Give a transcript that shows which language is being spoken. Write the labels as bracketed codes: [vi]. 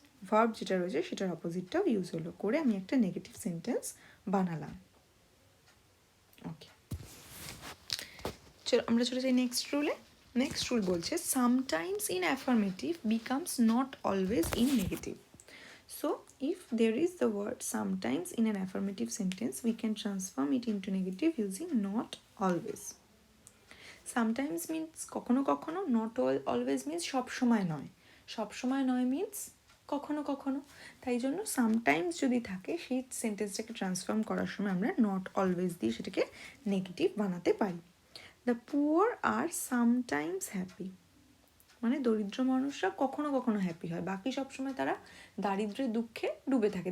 [bn] Verb যেটা রয়েছে সেটার অপোজিটটাও ইউজ হলো, করে আমি একটা নেগেটিভ সেন্টেন্স বানালাম। ওকে, চলো আমরা চলে যাই নেক্সট রুলে। [en] next rule [bn] বলছে [en] Sometimes in affirmative becomes not always in negative. So if there is the word sometimes in an affirmative sentence, we can transform it into negative using not always. [bn] Sometimes means কখনো কখনো, [en] not always means [bn] সব সময় নয়, সব সময় নয় means কখনো কখনো। তাই জন্য সামটাইমস যদি থাকে সেই সেন্টেন্সটাকে ট্রান্সফর্ম করার সময় আমরা নট অলওয়েজ দিয়ে সেটাকে নেগেটিভ বানাতে পারি। [en] the poor are sometimes happy, [bn] মানে দরিদ্র মানুষরা কখনো কখনো হ্যাপি হয়, বাকি সবসময় তারা দারিদ্র্যের দুঃখে ডুবে থাকে।